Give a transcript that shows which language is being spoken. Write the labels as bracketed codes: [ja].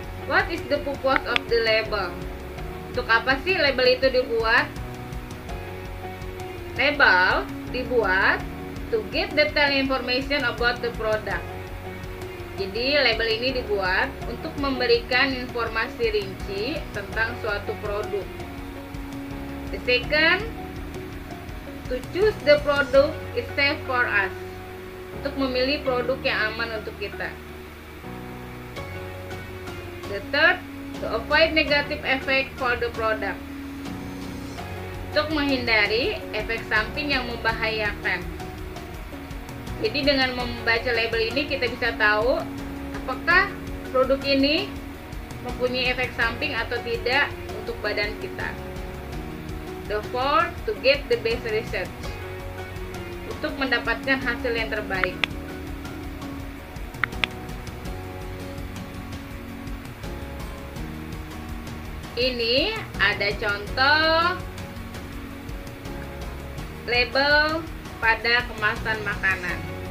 [en] What is the purpose of the label? [id] Untuk apa sih label itu dibuat? Label dibuat [en] to give detailed information about the product. [id] Jadi label ini dibuat untuk memberikan informasi rinci tentang suatu produk. [en] The second, to choose the product is safe for us. [id] Untuk memilih produk yang aman untuk kita. [en] The third, to avoid negative effect for the product. [id] Untuk menghindari efek samping yang membahayakan. Jadi dengan membaca label ini kita bisa tahu apakah produk ini mempunyai efek samping atau tidak untuk badan kita. [en] The fourth, to get the best research. [id] Untuk mendapatkan hasil yang terbaik. Ini ada contoh label pada kemasan makanan.